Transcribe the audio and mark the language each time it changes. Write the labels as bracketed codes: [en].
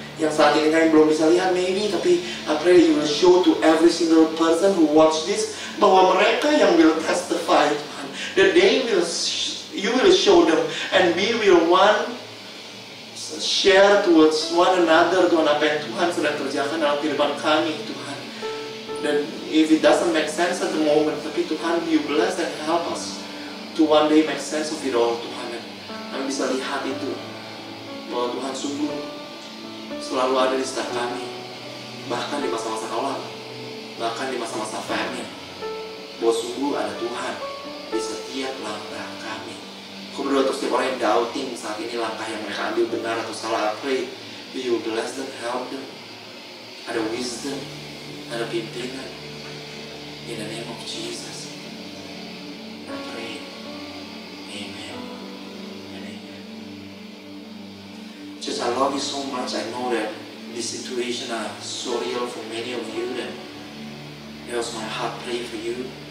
[id] yang saat ini kami belum bisa lihat maybe, tapi I pray you will show to every single person who watch this bahwa mereka yang will testify Tuhan, that you will show them, and we will share towards one another Tuhan apa yang Tuhan sedang kerjakan dalam kehidupan kami Tuhan. [en] Dan if it doesn't make sense at the moment, tapi Tuhan you bless and help us to one day make sense of it all Tuhan. [id] Dan kami bisa lihat itu bahwa Tuhan sungguh selalu ada di sekitar kami, bahkan di masa-masa kelam, bahkan di masa-masa famine, bahwa sungguh ada Tuhan di setiap langkah kami. [en] Aku berdoa untuk setiap orang yang doubting saat ini langkah yang mereka ambil benar atau salah. I pray you bless them, help them, ada wisdom, ada pimpinan, in the name of Jesus I pray, amen and amen. Just I love you so much. I know that this situation are so real for many of you, and it was my heart pray for you.